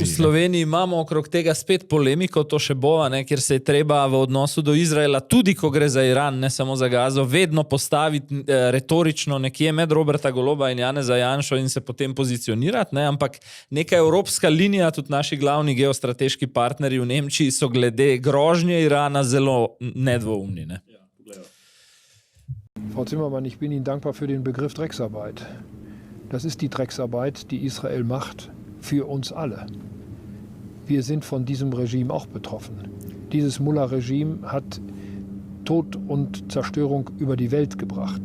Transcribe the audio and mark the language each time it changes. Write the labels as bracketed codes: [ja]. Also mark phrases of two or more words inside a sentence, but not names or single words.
[sl] V Sloveniji imamo okrog tega spet polemiko, to še bova, kjer se je treba v odnosu do Izraela, tudi ko gre za Iran, ne samo za Gazo, vedno postaviti retorično nekje med Roberta Goloba in Janeza Janšo in se potem pozicionirati, ne? Ampak neka evropska linija, tudi naši glavni geostrateški partnerji v Nemčiji so glede grožnje Irana zelo nedvoumni. Ne? [de] Frau Zimmermann, ich bin Ihnen dankbar für den Begriff Drecksarbeit. Das ist die Drecksarbeit, die Israel macht für uns alle. Wir sind von diesem Regime auch betroffen. Dieses Mullah-Regime hat Tod und Zerstörung über die Welt gebracht.